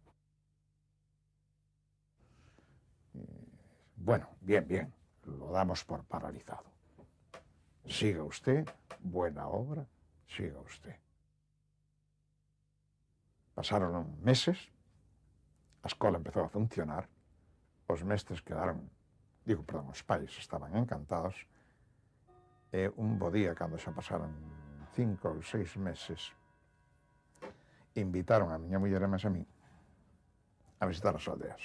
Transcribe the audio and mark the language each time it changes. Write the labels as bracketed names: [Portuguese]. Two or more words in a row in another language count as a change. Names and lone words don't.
[Spanish] Bueno, bien, lo damos por paralizado. Siga usted, buena obra, siga usted. [Galician] Pasaron meses, a escola empezou a funcionar, os mestres quedaron, os pais estaban encantados, e un bo día, cando xa pasaron 5 ou 6 meses, invitaron a miña muller e a mí a visitar as aldeas.